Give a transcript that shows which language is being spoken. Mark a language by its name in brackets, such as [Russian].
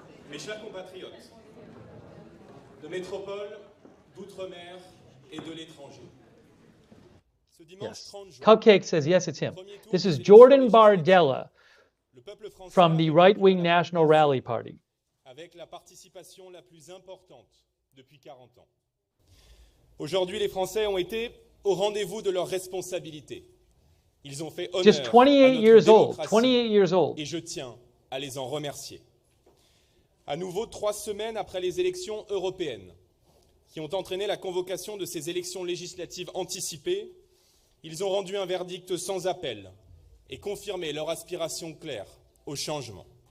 [French] Mes chers compatriotes, de métropole, d'outre-mer et de l'étranger. [English] Yes. Cupcake says, yes, it's him. This is Jordan Bardella from the right-wing National Rally Party. [French] Avec la participation la plus importante depuis 40 ans. Aujourd'hui, les Français ont été au rendez-vous de leurs responsabilités. Ils ont fait honneur [English] Just 28 years old. 28 years old. [French] Et je tiens à les en remercier. À nouveau, 3 semaines après les élections européennes, qui ont entraîné la convocation de ces élections législatives anticipées, ils ont rendu un verdict sans appel et confirmé leur aspiration claire au changement.